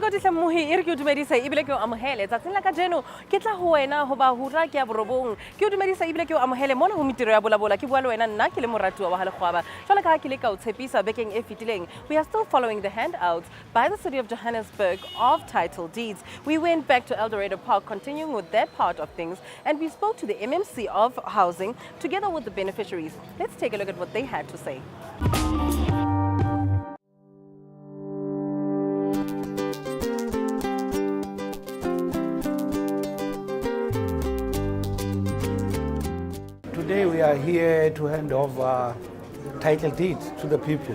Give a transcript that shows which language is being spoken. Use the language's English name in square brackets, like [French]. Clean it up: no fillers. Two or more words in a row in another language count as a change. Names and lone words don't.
[Southern Sotho] Mohi e re ke o dumedisa ebile ke o amohele tsatsing la kajeno ke tla ho wena ho ba hura ke ya borobong ke o dumedisa ebile ke o amohele mona ho Mintirho ya Vulavula ke bua le wena nna ke le moratuwa wa ha lekgwaba jwale ka ha ke le ka o tshepisa bekeng e fetileng. [English] We are still following the handouts by the city of Johannesburg of title deeds. We went back to Eldorado Park continuing with their part of things, and we spoke to the MMC of housing together with the beneficiaries. Let's take a look at what they had to say. Today we are here to hand over title deed to the people.